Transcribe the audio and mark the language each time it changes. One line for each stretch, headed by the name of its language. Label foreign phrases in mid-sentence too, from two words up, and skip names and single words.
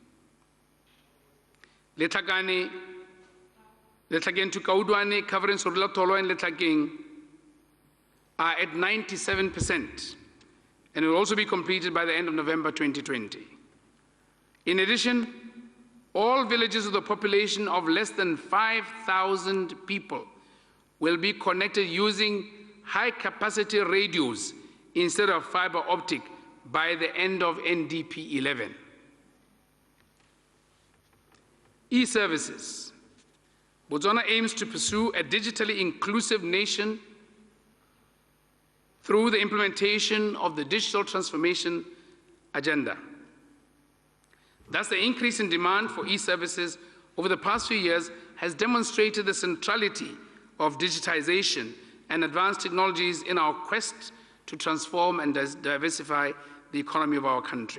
English: Letlakeng to Kaudwane, covering Sorla Tolo and Letlakeng, are at 97% and will also be completed by the end of November 2020. In addition, all villages with a population of less than 5,000 people will be connected using high-capacity radios instead of fiber optic by the end of NDP 11. E-services. Botswana aims to pursue a digitally inclusive nation through the implementation of the digital transformation agenda. Thus, the increase in demand for e-services over the past few years has demonstrated the centrality of digitization and advanced technologies in our quest to transform and diversify the economy of our country.